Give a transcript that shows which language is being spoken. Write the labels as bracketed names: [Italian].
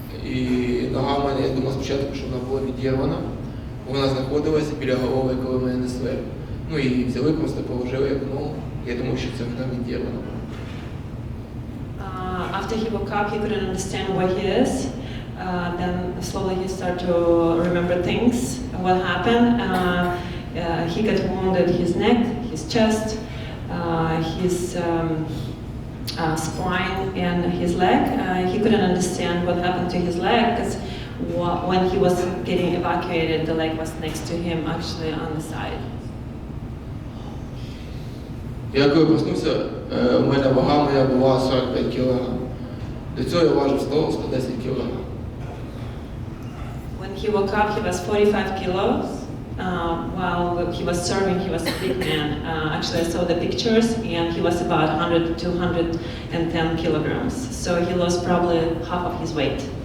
[Ukrainian] І нога в мене, я думав спочатку, що вона була відірвана. Вона знаходилася біля голови, коли мене несли. І взяли, просто положили як ногу. Я думав, що це вона відірвана. [English] After he woke up, he couldn't understand where he is. Then slowly he started to remember things, what happened. He got wounded his neck, his chest, his spine and his leg. He couldn't understand what happened to his leg because when he was getting evacuated, the leg was next to him, actually on the side. [Ukrainian] Я коли проснувся, у мене вага моя була 45 кг. До цього я важив 100-110 кг. [English] When he woke up, he was 45 kilos. While he was serving, he was a big man. Actually, I saw the pictures, and he was about 100 to 210 kilograms. So he lost probably half of his weight.